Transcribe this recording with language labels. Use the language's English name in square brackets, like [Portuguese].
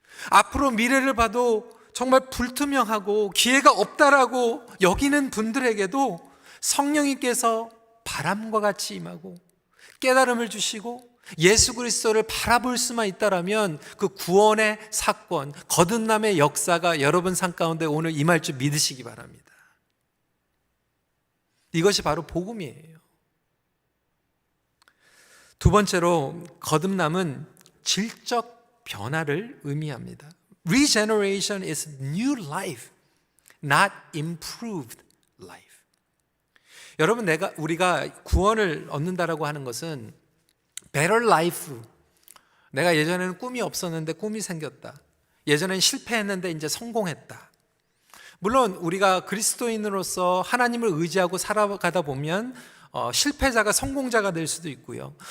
[Korean] 앞으로 미래를 봐도 정말 불투명하고 기회가 없다라고 여기는 분들에게도 성령님께서 바람과 같이 임하고 깨달음을 주시고 예수 그리스도를 바라볼 수만 있다라면 그 구원의 사건, 거듭남의 역사가 여러분 삶 가운데 오늘 임할 줄 믿으시기 바랍니다. 이것이 바로 복음이에요. 두 번째로 거듭남은 질적 변화를 의미합니다. [English] Regeneration is new life, not improved life. [Korean] 여러분, 우리가 구원을 얻는다라고 하는 것은 [English] better life. [Korean] 내가 예전에는 꿈이 없었는데 꿈이 생겼다. 예전에는 실패했는데 이제 성공했다. 물론 우리가 그리스도인으로서 하나님을 의지하고 살아가다 보면 실패자가 성공자가 될 수도 있고요.